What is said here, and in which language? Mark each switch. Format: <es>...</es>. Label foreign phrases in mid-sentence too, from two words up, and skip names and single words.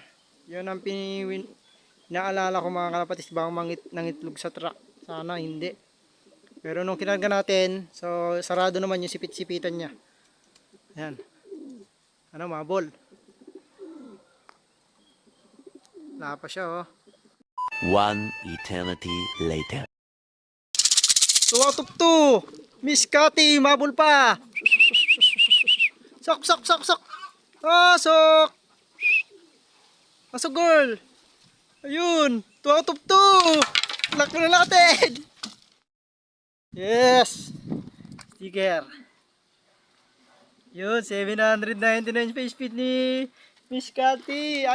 <tl>Yun ang naalala ko mga kalapatids, baka nangitlog sa truck. Sana hindi. Pero nung kinarga natin, so sarado naman yung sipit-sipitan niya. Ayan. Ano, mabol. Wala pa siya oh.</tl> <en>One eternity later. 2 out of 2.</en> <tl>Miskati, mabol pa. Sok, sok, sok, sok. Sok. Pasok girl. Ayun.</tl> <en>2 out of 2.</en> <tl>Lock na natin. Yes. Sticker. Yun. 799</tl> <en>face speed</en> <tl>ni Miss Cathy.</tl>